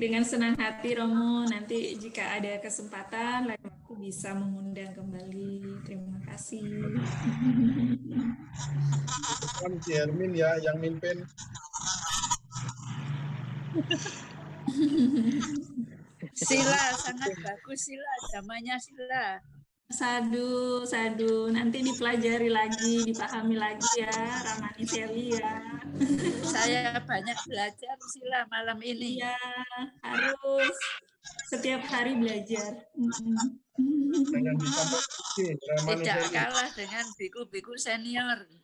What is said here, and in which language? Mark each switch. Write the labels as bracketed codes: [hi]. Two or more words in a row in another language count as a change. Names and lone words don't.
[id] Dengan senang hati, Romo. Nanti jika ada kesempatan, lain waktu bisa mengundang kembali. Terima kasih. Si Hermin ya, yang mimpin. Sila, sangat bagus Sila, zamannya Sila. [pi] Sadu, sadu. [id] Nanti dipelajari lagi, dipahami lagi ya, Ramani Seli ya. Saya banyak belajar Sila malam ini. Iya, harus setiap hari belajar. Tidak kalah dengan biku-biku senior.